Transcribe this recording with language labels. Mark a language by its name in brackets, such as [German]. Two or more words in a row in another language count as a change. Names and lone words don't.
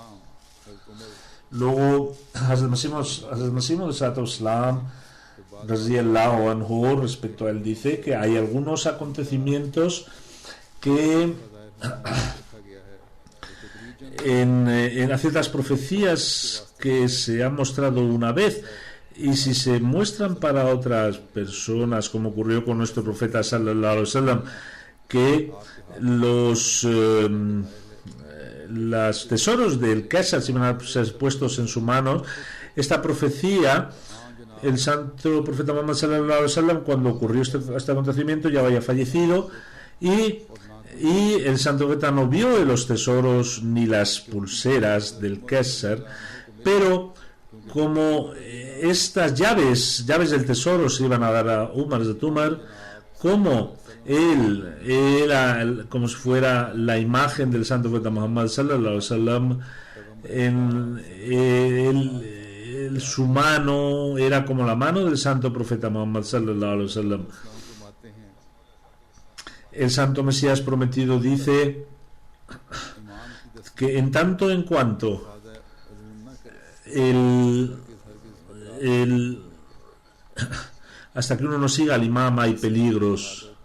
[Spanish] Luego Hazrat Masih Maud Islam [Arabic] رضي الله عنه, [Spanish] respecto a él, dice que hay algunos acontecimientos que en ciertas profecías que se han mostrado una vez, y si se muestran para otras personas, como ocurrió con nuestro profeta [Arabic] صلى الله عليه وسلم, [Spanish] que los tesoros del Qasr se iban a ser puestos en su mano. Esta profecía, el santo profeta Muhammad [Arabic] صلى الله عليه وسلم, [Spanish] cuando ocurrió este acontecimiento, ya había fallecido, y el santo profeta no vio los tesoros ni las pulseras del Qasr, pero como estas llaves del tesoro se iban a dar a Umar, como él era como si fuera la imagen del santo profeta Muhammad [Arabic] صلى الله عليه وسلم, [Spanish] su mano era como la mano del santo profeta Muhammad [Arabic] صلى الله عليه وسلم. [Spanish] El santo Mesías prometido dice que en tanto en cuanto hasta que uno no siga al imam hay peligros.